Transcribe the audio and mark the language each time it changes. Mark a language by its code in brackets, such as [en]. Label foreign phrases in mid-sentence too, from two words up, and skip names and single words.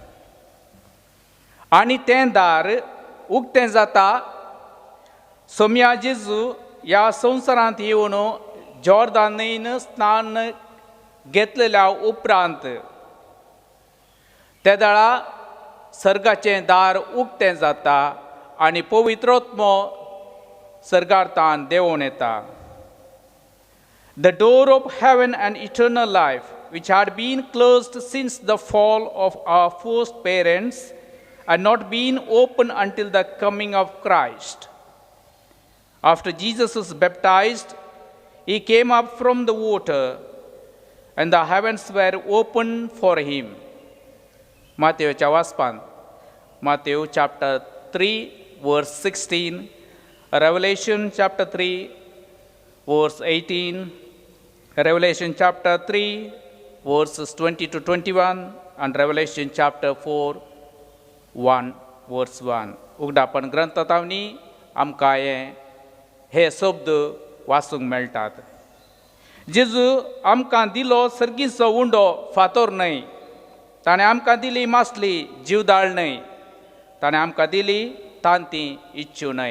[kok] आनी तें दार उक्तें जाता सोम्या जेजू ह्या संवसारांत येवन जॉर्दान न्हंयेन स्नान घेतलेल्या उपरांत त्या दाळा सर्गाचें दार उक्तें जाता आनी पवित्रोत्मो सर्गार्थान देंवोन येता. [en] The door of heaven and eternal life, which had been closed since the fall of our first parents, had not been opened until the coming of Christ. After Jesus was baptized, he came up from the water, and the heavens were opened for him. [kok] Matthewच्या वाचपान [en] Matthew chapter 3 verse 16, Revelation chapter 3 verse 18, Revelation chapter 3 verses 20 to 21, and Revelation chapter 4 1 verse 1. [kok] उगडापण ग्रंथांनी आमकां हे शब्द वाचूंक मेळटात. जेजू आमकां दिलो सर्गीचो उंडो फातर न्हय, ताणें आमकां दिली मासली जीवदाळ न्हय, ताणें आमकां दिली तांती इच्छू न्हय.